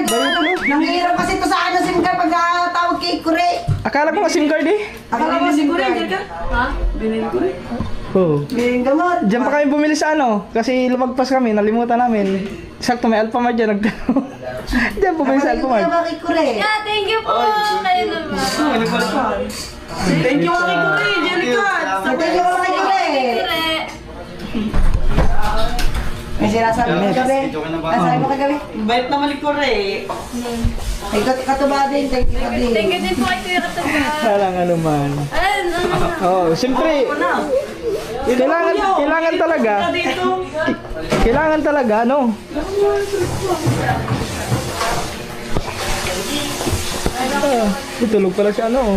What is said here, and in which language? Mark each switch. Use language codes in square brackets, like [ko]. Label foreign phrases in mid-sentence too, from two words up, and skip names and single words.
[tl] Nanghihirap kasi ito sa akin [en] SIM card [tl] pag nakatawag kay Kure. Akala ko nga [en] SIM card [tl] eh. Akala ko [en] SIM card. [tl] Ha? Binili ko rin. Oo. May gamot. Diyan pa kami bumili sa ano. Kasi lumagpas kami, nalimutan namin. Sakto may Alphamart dyan. Diyan bumili sa Alphamart. Kay Kure. [en] Yeah, thank you [tl] po. Kayo naman. [en] Thank you [tl] kay Kure, Jerica. [en] Thank you [tl] kay Kure. May sinasabi mo kagabi? Nasabi mo kagabi? Bait naman ni Kure. Ay, katuba din. [en] Thank you [tl] din. [en] Thank you [tl] din po kay Kuya Katuba. Walang ano man. Oo, siyempre. Kailangan talaga. Kailangan talaga, no? Tulog pala siya, ano?